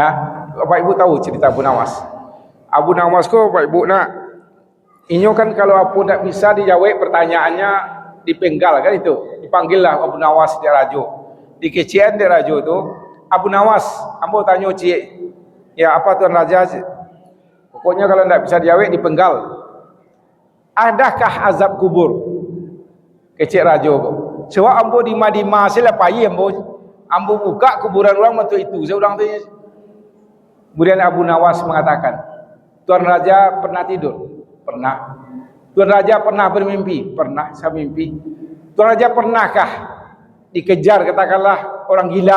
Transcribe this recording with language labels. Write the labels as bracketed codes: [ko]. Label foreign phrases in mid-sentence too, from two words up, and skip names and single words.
[id] Bapak Ibu tahu cerita Abu Nawas. Abu Nawas ko Bapak Ibu inyo kan kalau apa tak bisa dijawab pertanyaannya dipenggal kan itu. [min] Dipanggillah Abu Nawas dia rajo. Di kecian dia rajo itu, Abu Nawas, ambo tanya cik, ya apa Tuan Raja? [id] Pokoknya kalau tidak bisa dijawab dipenggal. [min] Adakah azab kubur? Kecik rajo kok. Sebab ambo di Madinah selepai ambo buka kuburan orang waktu itu. Saya ulang tanya. [id] Kemudian Abu Nawas mengatakan, Tuan Raja pernah tidur? Pernah. Tuan Raja pernah bermimpi? Pernah, saya mimpi. Tuan Raja pernahkah dikejar katakanlah orang gila?